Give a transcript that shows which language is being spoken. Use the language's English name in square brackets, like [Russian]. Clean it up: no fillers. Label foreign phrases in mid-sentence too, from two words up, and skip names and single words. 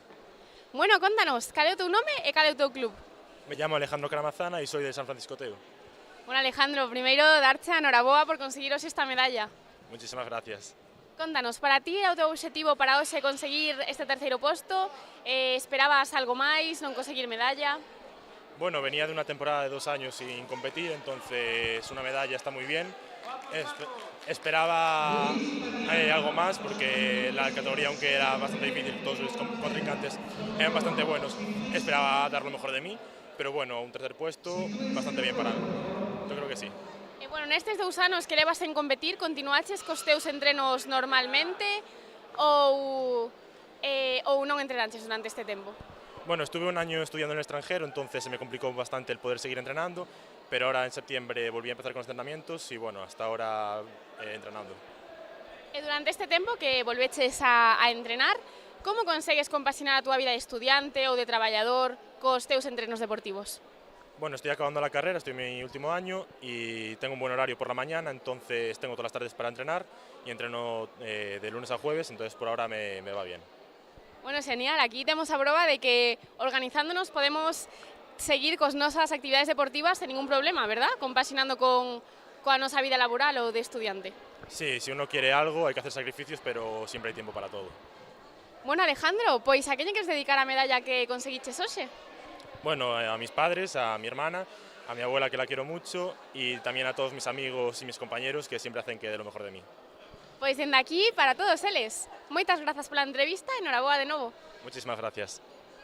[Galician] Bueno, contanos, cal é o teu nome e cal é o teu club? [Spanish] Me llamo Alejandro Caramazana y soy de San Francisco Teo. [Galician] Bueno, Alejandro, primeiro darche a noraboa por conseguiros esta medalla. [Spanish] Muchísimas gracias. [Galician] Contanos, para ti é o teu objetivo para hoxe conseguir este terceiro posto? Esperabas algo máis, non conseguir medalla? [Spanish] Bueno, venía de una temporada de 2 años sin competir, entonces una medalla está muy bien. Esperaba algo más porque la categoría, aunque era bastante difícil, todos los contrincantes eran bastante buenos. Esperaba dar lo mejor de mí, pero bueno, un tercer puesto bastante bien para mí. Yo creo que sí. [Galician] E bueno, nestes 2 anos que levas en competir, continuaches cos teus entrenos normalmente ou non entrenaches durante este tempo? [Spanish] Bueno, estuve 1 año estudiando en el extranjero, entonces se me complicó bastante el poder seguir entrenando, pero ahora en septiembre volví a empezar con los entrenamientos y bueno, hasta ahora entrenando. [Galician] E durante este tempo que volveches a entrenar, como consegues compaxinar a túa vida de estudiante ou de traballador cos teus entrenos deportivos? [Spanish] Bueno, estoy acabando la carrera, estoy en mi último año y tengo un buen horario por la mañana, entonces tengo todas las tardes para entrenar y entreno de lunes a jueves, entonces por ahora me va bien. [Galician] Bueno, genial, aquí temos a proba de que organizándonos podemos seguir cos nosas actividades deportivas sen ningún problema, verdad? Compaxinando coa nosa vida laboral ou de estudiante. [Spanish] Sí, si uno quiere algo hay que hacer sacrificios, pero siempre hay tiempo para todo. [Galician] Bueno, Alejandro, pois a quen lle queres dedicar a medalla que conseguiches hoxe? [Spanish] Bueno, a mis padres, a mi hermana, a mi abuela que la quiero mucho y también a todos mis amigos y mis compañeros que siempre hacen que dé lo mejor de mí. [Galician] Pois dende aquí para todos eles. Moitas grazas pola entrevista e noraboa de novo. [Spanish] Muchísimas gracias.